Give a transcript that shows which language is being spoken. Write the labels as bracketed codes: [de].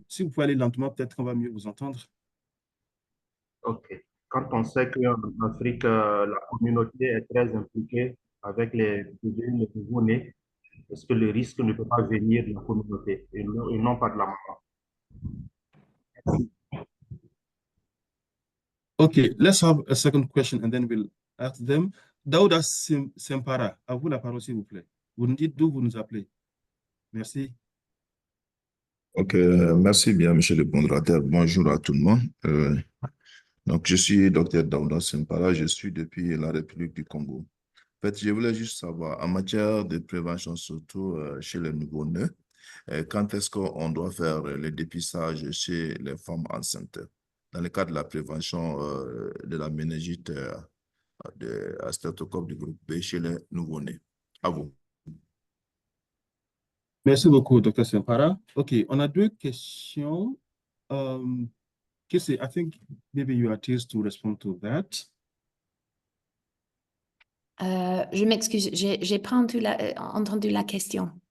[fr] Si vous pouvez aller lentement, peut-être qu'on va mieux vous entendre. Ok. Quand on sait qu'en Afrique, la communauté est très impliquée avec les bébés, les nouveau-nés, est-ce que le risque ne peut pas venir de la communauté et non pas de la maman? [en] Okay, let's have a second question and then we'll ask them. [fr] Daouda Sempara, à vous la parole, s'il vous plaît. Vous nous dites d'où vous nous appelez. Merci. Ok, merci bien, monsieur le modérateur. Bonjour à tout le monde. Donc, je suis docteur Daouda Sempara, je suis depuis la République du Congo. En fait, je voulais juste savoir, en matière de prévention, surtout chez les nouveau-nés, quand est-ce qu'on doit faire le dépistage chez les femmes enceintes dans le cadre de la prévention de la méningite à streptocoque du groupe B chez les nouveau-nés? À vous. Merci beaucoup, Dr. Sempara. Okay, on a deux questions. [en] Kissy, I think maybe you are teased to respond to that. [fr] Je m'excuse, j'ai pas entendu la question.